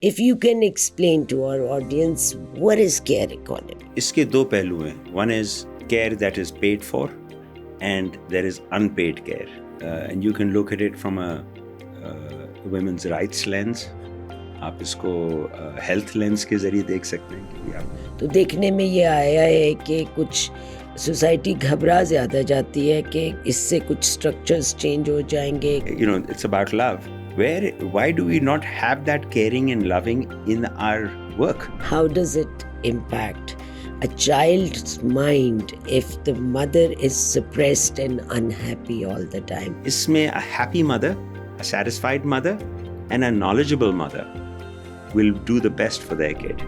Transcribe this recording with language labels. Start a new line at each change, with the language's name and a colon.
English: If you can explain to our audience, what is care economy?
Hindi: इसके दो पहलू हैं.
English: One is care that is paid for and there is unpaid care. And you can look at it from a women's rights lens.
Hindi: आप इसको health lens के जरिए देख सकते हैं कि आप तो देखने में ये आया है कि कुछ सोसाइटी घबरा ज़्यादा जाती है कि इससे कुछ स्ट्रक्चर्स चेंज हो जाएंगे.
English: It's about love. Why do we not have that caring and loving in our work? How does it impact a child's mind if the mother is suppressed and unhappy all the time? इसमें a happy mother, a satisfied mother, and a knowledgeable mother will do the best for their kid.